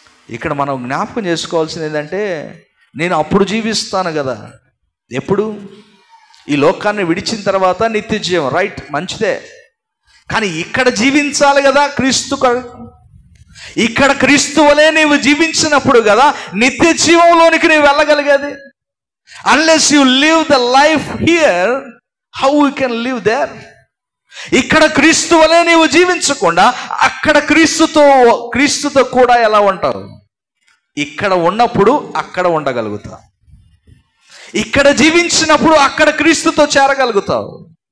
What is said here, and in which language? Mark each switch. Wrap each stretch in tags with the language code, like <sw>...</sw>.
<te>ఇక్కడ మనం జ్ఞాపకం చేసుకోవాల్సింది ఏంటంటే, నేను అప్పుడు జీవిస్తాను కదా. ఎప్పుడు? ఈ లోకాన్ని విడిచిన తర్వాత నిత్య జీవం. రైట్, మంచిదే. కానీ ఇక్కడ జీవించాలి కదా క్రీస్తు. ఇక్కడ క్రీస్తు వలె నీవు జీవించినప్పుడు కదా నిత్య జీవంలోనికి నీవు వెళ్ళగలిగేది.</te> <en>Unless you live the life here, how you can live there?</en> <te>ఇక్కడ క్రీస్తు వలె నీవు జీవించకుండా అక్కడ క్రీస్తుతో కూడా ఎలా ఉంటావు? ఇక్కడ ఉన్నప్పుడు అక్కడ ఉండగలుగుతావు. ఇక్కడ జీవించినప్పుడు అక్కడ క్రీస్తుతో చేరగలుగుతావు.</te>